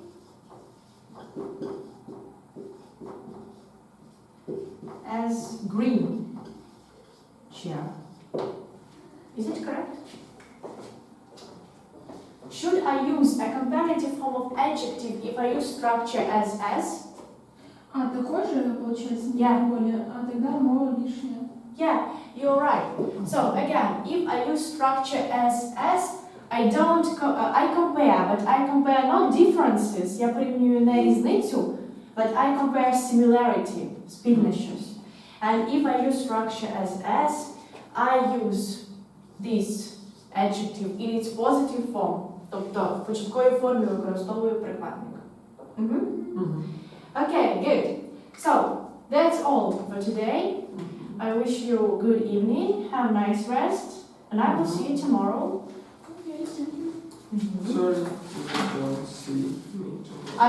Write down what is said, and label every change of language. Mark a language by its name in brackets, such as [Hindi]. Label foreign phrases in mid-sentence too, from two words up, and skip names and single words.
[English] As green chair. Is it correct? Should I use a comparative form of adjective if I use structure as? [Russian] А, такой же, получается, не [English] Yeah. [Russian] более. А тогда more лишнее. [English] Yeah, you're right. So again, if I use structure as, I don't, I compare, but I compare not differences, [Ukrainian] я порівнюю не різницю, [English] but I compare similarity, [Ukrainian] спільне щось. [English] And if I use structure as, I use this adjective in its positive form, [Ukrainian] тобто в початковій формі використовую прикметник. [English] Okay, good. So, that's all for today. I wish you a good evening, have a nice rest, and I will see you tomorrow. Okay, thank you. Sorry, you don't see me tomorrow.